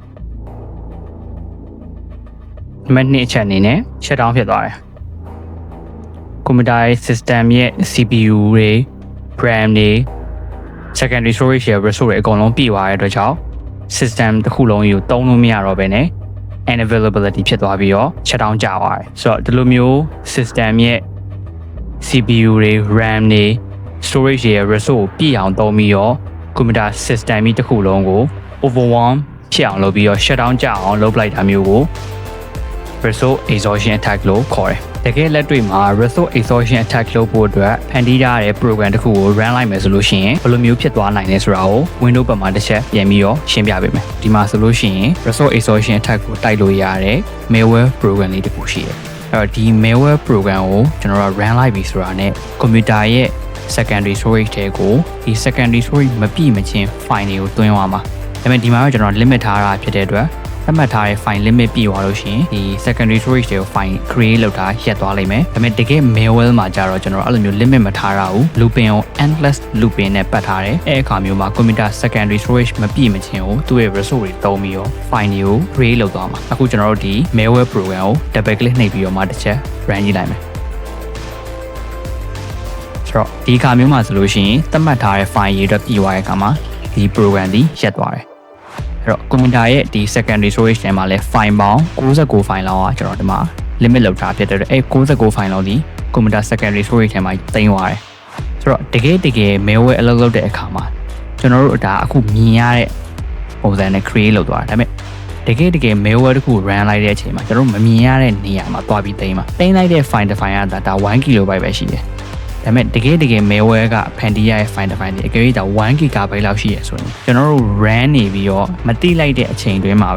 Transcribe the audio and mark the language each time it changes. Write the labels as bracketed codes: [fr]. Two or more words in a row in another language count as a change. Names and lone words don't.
[my] နံပါတ်2ချက်အနေနဲ့ [en] shut down [my] ဖြစ်သွားတယ် [en] computer system [my] ရဲ့ CPU တွေ RAM တွေ [en] secondary storage [my] ရဲ့ resource တွေအကုန်လုံးပြည့်သွားတဲ့အတွက်ကြောင့် system တစ်ခုလုံးကိုသုံးလို့မရတော့ဘဲနဲ့ unavailability ဖြစ်သွားပြီးတော့ [en] shut down [my] ကျသွားတယ်ဆိုတော့ဒီလိုမျိုး system ရဲ့ CPU တွေ RAM တွေstorage ရဲ့ resource ပြည့်အောင်သုံးပြီးတော့ [en] computer system [my] ကြီးတစ်ခုလုံးကို overwhelm ဖြစ်အောင်လုပ်ပြီးတော့ [en] shut down [my] ကြအောင်လုပ်လိုက်တာမျိုးကို [en] resource exhaustion attack [my] လို့ခေါ်တယ်။တကယ်လက်တွေ့မှာ [en] resource exhaustion attack [my] လုပ်ဖို့အတွက် ဖန်တီးထားတဲ့ program တစ်ခုကို run လိုက်မယ်ဆိုလို့ရှိရင်ဘယ်လိုမျိုးဖြစ်သွားနိုင်လဲဆိုတာကို Windows ပေါ်မှာတစ်ချက်ပြန်ပြီးတော့ရှင်းပြပေးမယ်။ဒီမှာဆိုလို့ရှိရင် [en] resource exhaustion attack [my] ကိုတိုက်လို့ရတဲ့ [en] malware program [my] လေးတစ်ခုရှိတယ်။အဲ့တော့ဒီ [en] malware program [my] ကိုကျွန်တော်တို့ run လိုက်ပြီဆိုတာနဲ့ computer ရဲ့ [en] secondary storage [my] တွေကိုဒီ [en] secondary storage [my] မပြည့်မချင်း file တွေကိုသွင်းသွားမှာဒါပေမဲ့ဒီမှာတော့ကျွန်တော် limit ထားတာဖြစ်တဲ့အတွက်သတ်မှတ်ထားတဲ့ [en] file limit [my] ပြည့်သွားလို့ရှိရင်ဒီ [en] secondary storage [my] တွေကို [en] file create [my] လုပ်တာရပ်သွားလိမ့်မယ်ဒါပေမဲ့တကယ် malware မှာကြတော့ကျွန်တော်အဲ့လိုမျိုး limit မထားတာဘူး looping ကို [en] endless looping [my] နဲ့ပတ်ထားတယ်အဲ့အခါမျိုးမှာ [en] computer secondary storage [my] မပြည့်မချင်းကိုသူ့ရဲ့ resource တွေသုံးပြီးတော့ file တွေကို create လုပ်သွားမှာအခုကျွန်တော်တို့ဒီ [en] malware program [my] ကို [en] double click [my] နှိပ်ပြီးတော့မှတစ်ချက် run ကြည့်လိုက်မယ် ဆိုတော့ဒီအခါမျိုးမှာဆိုလို့ရှိရင်သတ်မှတ်ထားတဲ့ file ရေးအတွက်ပြည့်သွားတဲ့အခါမှာဒီ program ဒီရပ်သွားတယ်အဲ့တော့ computer ရဲ့ဒီ [en] secondary storage [my] ထဲမှာလဲ file ပေါင်း69 file လောက်ကကျွန်တော်ဒီမှာ limit လောက်ထားဖြစ်တဲ့အတွက်အဲ့69 file လောက်ဒီ [en] computer secondary storage [my] ထဲမှာတင်သွားတယ်ဆိုတော့တကယ် malware အလုပ်လုပ်တဲ့အခါမှာကျွန်တော်တို့ဒါအခုမြင်ရတဲ့ပုံစံနဲ့ create လုပ်သွားတာဒါပေမဲ့တကယ် malware တခု run လိုက်တဲ့အချိန်မှာကျွန်တော်တို့မမြင်ရတဲ့နေရာမှာတွားပြီးတင်လိုက်တဲ့ file တစ် file ကဒါ1 KB ပဲရှိတယ်ဒါပေမဲ့တကယ် malware ကဖန်တီးရတဲ့ file တစ် file ဒီအကယ်၍ဒါ1 GB လောက်ရှိရဆိုရင်ကျွန်တော်တို့ run နေပြီးတော့မတိလိုက်တဲ့အချိန်တွင်းမှာ